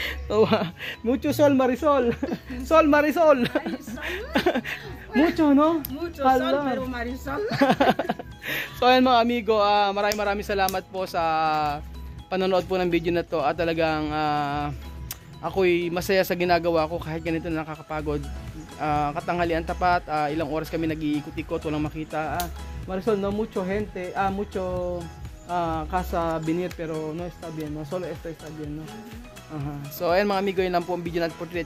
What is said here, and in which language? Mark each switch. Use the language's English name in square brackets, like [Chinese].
[Spanish] So, mucho sol Marisol. Sol Marisol. Mucho, no? Mucho [Filipino] Hala. [Spanish] sol, pero Marisol. [Filipino] So ayun mga amigo, maraming salamat po sa panonood po ng video na to at talagang ako'y masaya sa ginagawa ko kahit ganito na nakakapagod. Katanghalian tapat, ilang oras kami nag-iikot-ikot, walang makita. [Spanish] Marisol, no mucho gente, mucho casa venir pero no está bien, no solo esto está bien, no. [Filipino] So ayan mga amigo, yun lang po ang video natin [English] for today.